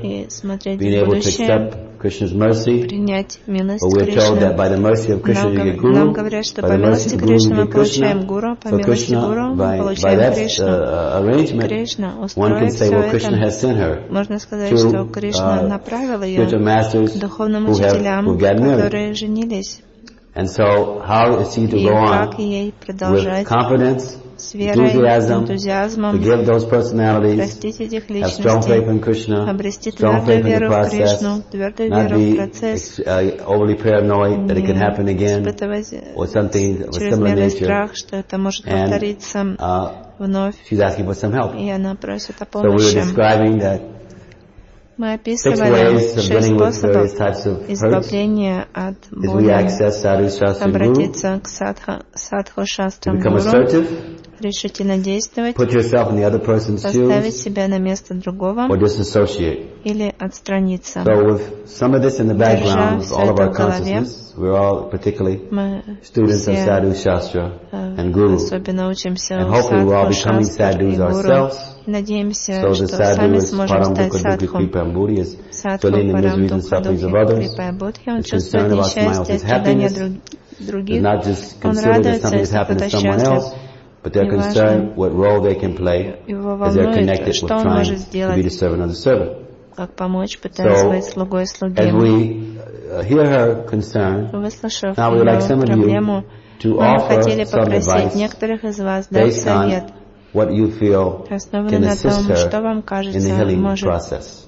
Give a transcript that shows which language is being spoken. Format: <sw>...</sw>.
<ru>и смотреть в будущее, принять милость Кришны. Нам говорят, что по милости Кришны мы получаем гуру, по милости гуру мы получаем Кришну. Кришна устроит</ru> <en>say,</en> <ru>все это. Можно сказать, что Кришна направил ее к духовным учителям, которые женились.</ru> <en>And so, how is she to go on with confidence,</en> <ru>с верой, энтузиазмом,</ru> <en>forgive those personalities,</en> <ru>простить этих личностей,</ru> <en>have strong faith in Krishna,</en> <ru>обрести твердую веру в Кришну, твердую веру в процесс,</ru> <en>overly paranoid that it can happen again, or something of a similar nature.</en> <ru>Чрезмерный страх, что это может повториться вновь.</ru> <en>She's asking for some help.</en> <ru>И она просит о помощи.</ru> <en>So we were describing that.</en> <ru>Мы описывали шесть способов избавления от боли, обратиться к садху шастрам гуру, решительно действовать, поставить себя на место другого или отстраниться.</ru> <en>So with some of this in the background, with all of our consciousness, we're all particularly students of sadhu shastra and guru.</en> <ru>Особенно учимся</ru> <en>and hopefully we're all becoming sadhus ourselves.</en> <ru>Надеемся, что сами сможем стать садху.</ru> <sa>Садху Парам Дукха Духи Крипая Будхи.</sa> <ru>Он чувствует несчастье, страдания других. Он радуется, если кто-то счастлив.</ru> <en>But they're concerned what role they can play as they're connected with trying to be the servant of the servant.</en> <ru>Как помочь, пытаясь быть слугой слуги.</ru> <en>As we hear her concern, now we would like some of you to offer some advice based on what you feel can assist her in the healing process.</en>